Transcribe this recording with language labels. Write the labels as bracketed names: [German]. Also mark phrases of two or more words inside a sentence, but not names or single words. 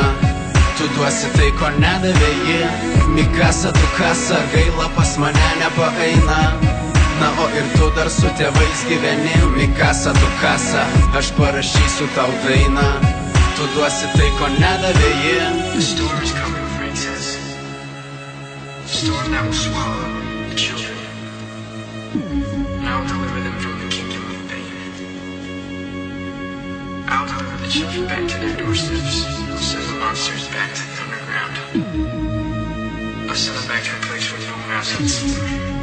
[Lithuanian] Tu duosi tai, ko nedavė ji. Mikasa tu kasa, gaila pas mane nepaeina. Na o ir tu dar su tėvais gyveni. Mikasa tu kasa, aš parašysiu tau dainą. Tu duosi tai, ko nedavė ji. [English] The storm is coming, princess. The storm that will swallow the children. I will deliver them from the kingdom of pain. I will deliver the children back to their doorsteps. I'll send the monsters back to the underground. I'll send them back to a place where no mouse eats them.